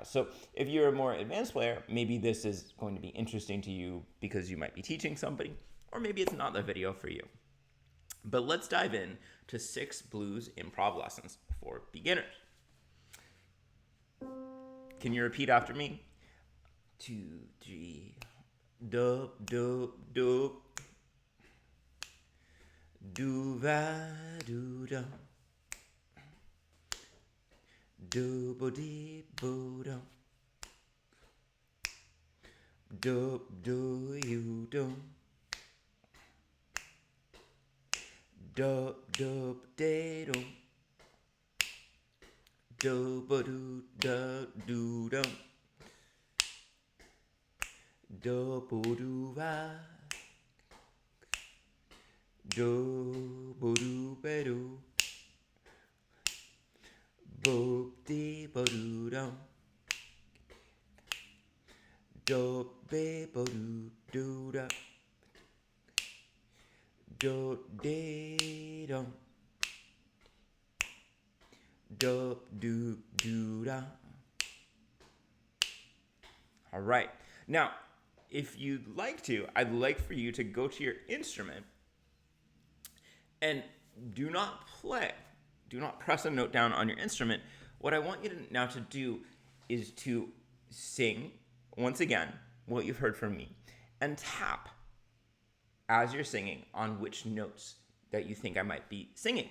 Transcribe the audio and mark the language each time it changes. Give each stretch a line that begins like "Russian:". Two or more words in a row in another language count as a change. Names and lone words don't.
English: So if you're a more advanced player, maybe this is going to be interesting to you because you might be teaching somebody, or maybe it's not the video for you. But let's dive in to 6 blues improv lessons for beginners. Can you repeat after me? 2, 3, do, do, do. Do, va, do, do. Do, bo, dee, bo, do. Do, do, you, do. Do, do, de, do. Do, bo, do, da, do, do. Do, bo, do, va. Do, bo, do, be, do. Bo, de, bo, do, do. Do, be, bo, do, da. Do, de, do. Do, do, da. All right. Now, if you'd like to, I'd like for you to go to your instrument and do not play. Do not press a note down on your instrument. What I want you to now to do is to sing, once again, what you've heard from me, and tap as you're singing on which notes that you think I might be singing.